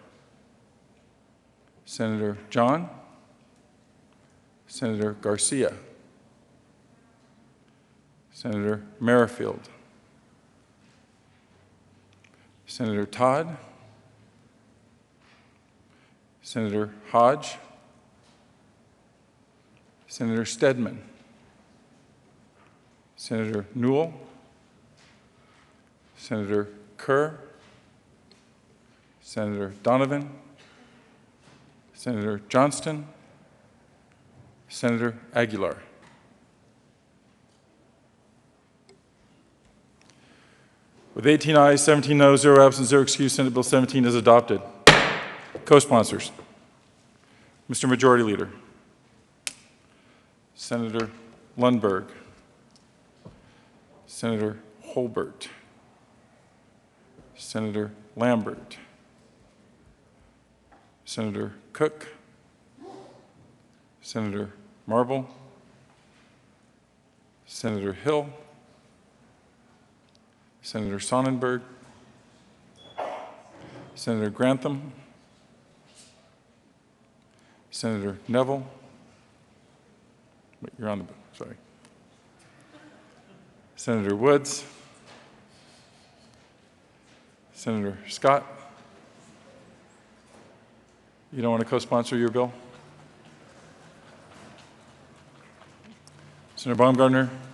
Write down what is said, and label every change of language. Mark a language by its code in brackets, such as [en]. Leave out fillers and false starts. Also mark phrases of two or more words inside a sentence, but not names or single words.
[en] Senator John, Senator Garcia, Senator Merrifield, Senator Todd, Senator Hodge, Senator Stedman, Senator Newell, Senator Kerr, Senator Donovan, Senator Johnston, Senator Aguilar. With 18 ayes, 17 noes, 0 absent, 0 excused, Senate Bill 17 is adopted. Co-sponsors, Mr. Majority Leader, Senator Lundberg, Senator Holbert, Senator Lambert, Senator Cook, Senator Marble, Senator Hill, Senator Sonnenberg, Senator Grantham, Senator Neville. Wait, you're on the, sorry. Senator Woods, Senator Scott. You don't want to co-sponsor your bill? Senator Baumgartner.